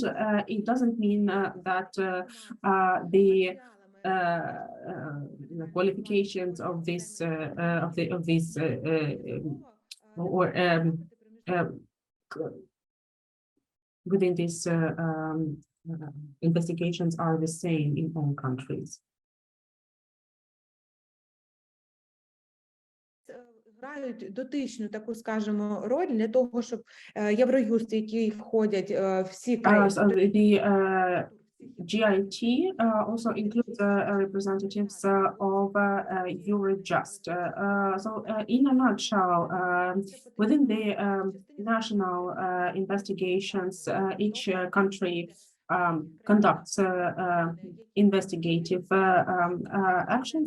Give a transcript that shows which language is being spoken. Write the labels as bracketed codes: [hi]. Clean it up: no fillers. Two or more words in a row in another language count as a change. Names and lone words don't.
[en] It doesn't mean that the qualifications of this within these investigations are the same in all countries. [uk] Грають дотичну таку, скажімо, роль для того, щоб Євроюст, в який входять всі країни. [en] The GIT also includes representatives of Eurojust. In a nutshell, within the national investigations, each country conducts investigative actions.